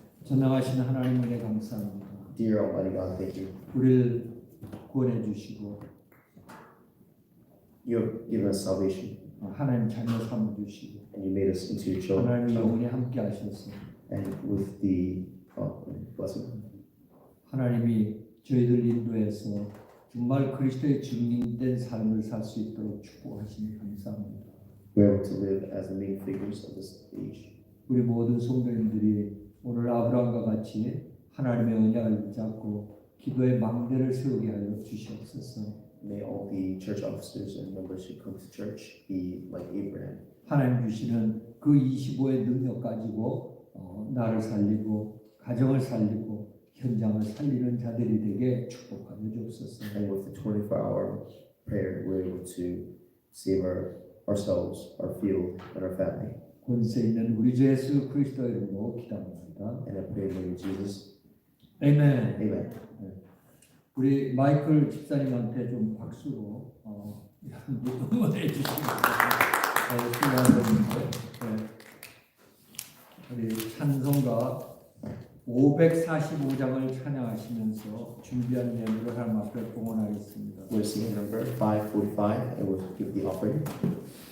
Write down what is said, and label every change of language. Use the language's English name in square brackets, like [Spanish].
[Korean] 전능하신 하나님 은혜 감사합니다. [English] Dear Almighty God, thank you. [Korean] 우리를 구원해 주시고 [English] You have given us salvation, [Korean] 하나님 자녀 삼아 주시고 [English] and you made us into your children, [Korean] 하나님이 영원히 함께 하셔서 [English] and with the blessing, [Korean] 하나님이 저희들 인도해서 정말 그리스도의 증인된 삶을 살 수 있도록 축복하시니 감사합니다. [English] we're able to live as the main figures of this age. [Korean] 우리 모든 성도님들이 오늘 아브라함과 같이 하나님의 언약을 붙잡고 기도의 망대를 세우게 하여 주시옵소서. [English] May all the church officers and members who come to church be like Abraham. [Korean] 하나님 주시는 그 25의 능력 가지고 나를 살리고 가정을 살리고 현장을 살리는 자들이 되게 축복하여 주옵소서. [English] And with the 24-hour prayer, we're able to save ourselves, our field, and our family. [Korean] 권세 있는 우리 주 예수 그리스도의 이름으로 기도합니다. [English] And I pray in the name of Jesus. [Korean] 아멘. [English] Amen. [Korean] 우리 마이클 집사님한테 좀 박수로 응원해 주시면 수고하셨는데 우리 찬송가 545장을 찬양하시면서 준비한 예물을 하나님 앞에 봉헌하겠습니다. [English] We're singing number 545 and we'll give the offering.